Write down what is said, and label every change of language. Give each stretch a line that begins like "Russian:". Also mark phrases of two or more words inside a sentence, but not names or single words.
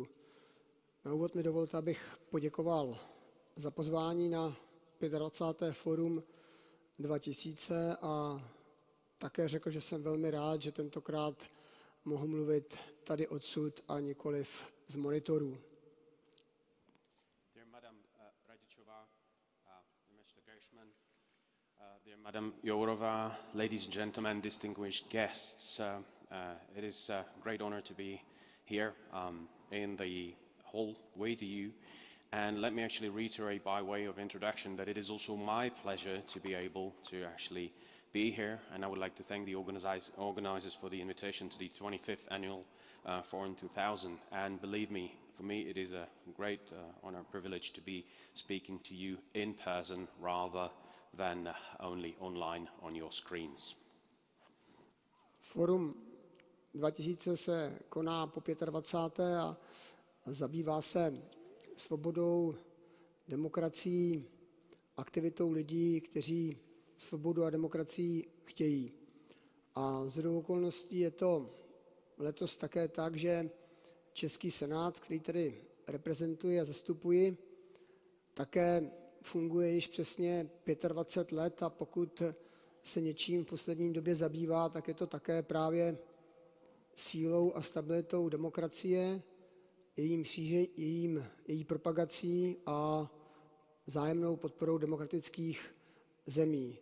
Czech: Na úvod mi dovolte, abych poděkoval za pozvání na 25. Fórum 2000 a také řekl, že jsem velmi rád, že tentokrát mohu mluvit tady odsud a nikoliv z monitorů.
English: Dear Madam Jourova, ladies and gentlemen, distinguished guests, it is a great honor to be here in the hall with you. And let me actually reiterate by way of introduction that it is also my pleasure to be able to actually be here. And I would like to thank the organizers for the invitation to the 25th Annual Forum 2000. And believe me, for me it is a great honor and privilege to be speaking to you in person rather than only online on your screens.
Czech: Fórum 2000 se koná po 25. a zabývá se svobodou, demokracií, aktivitou lidí, kteří svobodu a demokracii chtějí. A shodou okolností je to letos také tak, že Český senát, který tedy reprezentuji a zastupuji, také funguje již přesně 25 let a pokud se něčím v poslední době zabývá, tak je to také právě sílou a stabilitou demokracie, její propagací a vzájemnou podporou demokratických zemí.